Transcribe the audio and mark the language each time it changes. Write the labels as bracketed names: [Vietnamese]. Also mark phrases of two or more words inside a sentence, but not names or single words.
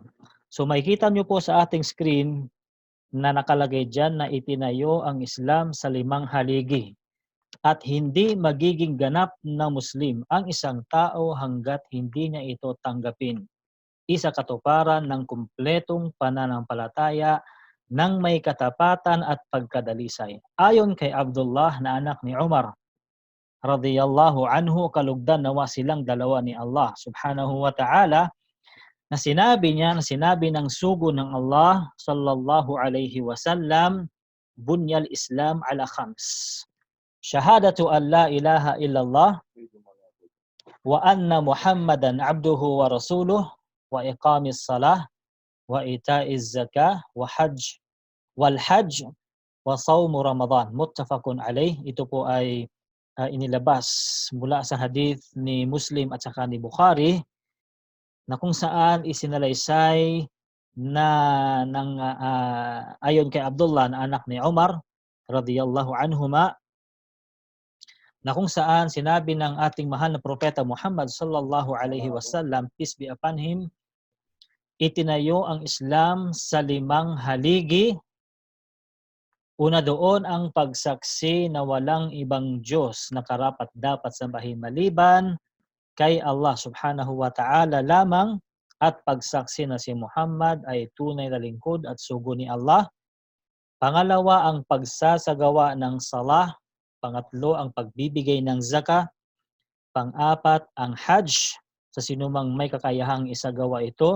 [Filipino] So makikita niyo po sa ating screen na nakalagay diyan na itinayo ang Islam sa 5 haligi. at hindi magiging ganap na Muslim ang isang tao hanggat hindi niya ito tanggapin. Isa katuparan ng kumpletong pananampalataya ng may katapatan at pagkadalisay. Ayon kay Abdullah na anak ni Umar, [Arabic] رضي الله عنه, [Filipino] kalugdan nawa silang dalawa ni Allah [Arabic] سبحانه وتعالى, [Filipino] na sinabi ng sugo ng Allah [Arabic] صلى الله عليه وسلم, بني الإسلام على خمس. شهادة أن لا إله إلا الله وأن محمدا عبده ورسوله وإقام الصلاة وإيتاء الزكاة وحج والحج وصوم رمضان. متفق عليه. [Filipino] Ito po ay inilabas mula sa hadith ni Muslim at saka ni Bukhari, na kung saan isinalaysay na ayon kay Abdullah na anak ni Umar [Arabic] رضي الله عنهما, [Filipino] na kung saan sinabi ng ating mahal na propeta Muhammad [Arabic] صلى الله عليه وسلم, [English] peace be upon him, [Filipino] itinayo ang Islam sa 5 haligi. Una doon ang pagsaksi na walang ibang Diyos na karapat-dapat sambahin maliban kay Allah [Arabic] سبحانه وتعالى [Filipino] lamang, at pagsaksi na si Muhammad ay tunay na lingkod at sugo ni Allah. Pangalawa ang pagsasagawa ng salah. Pangatlo ang pagbibigay ng zakah. Pang-apat ang hajj sa sinumang may kakayahang isagawa ito.